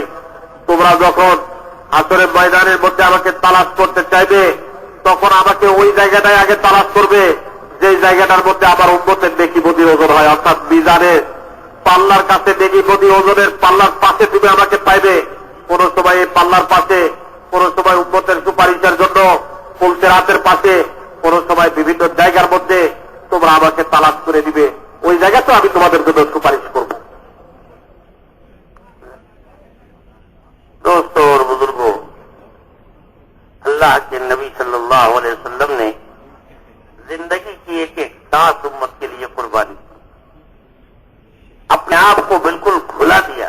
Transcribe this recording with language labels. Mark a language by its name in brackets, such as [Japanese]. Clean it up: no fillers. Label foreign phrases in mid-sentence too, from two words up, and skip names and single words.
[Bangla] তোমরা যখন হাসরের ময়দানের মধ্যে আমাকে তালাশ করতে চাইবে, তখন আমাকে ওই জায়গাটায় আগে তালাশ করবে যে জায়গাটার মধ্যে আমার উম্মতের নেকি বদি ওজন হয়, অর্থাৎ মিজানের পাল্লার কাছে নেকি বদি ওজনের পাল্লার পাশে তুমি আমাকে পাইবে। কোন সময় এই পাল্লার পাশে, কোন সময় উম্মতের সুপারিশের জন্য ফুলসেরাতের পাশে, কোন সময় বিভিন্ন জায়গার মধ্যে তোমরা আমাকে তালাশ করে দিবে। ওই জায়গাতে আমি তোমাদের জন্য সুপারিশ করব। [Urdu] دوستوں اور بزرگوں، اللہ کے نبی [Arabic] صلی اللہ علیہ وسلم [Urdu] نے زندگی کی ایک ایک سانس امت کے لیے قربانی کی، اپنے آپ کو بالکل کھلا دیا۔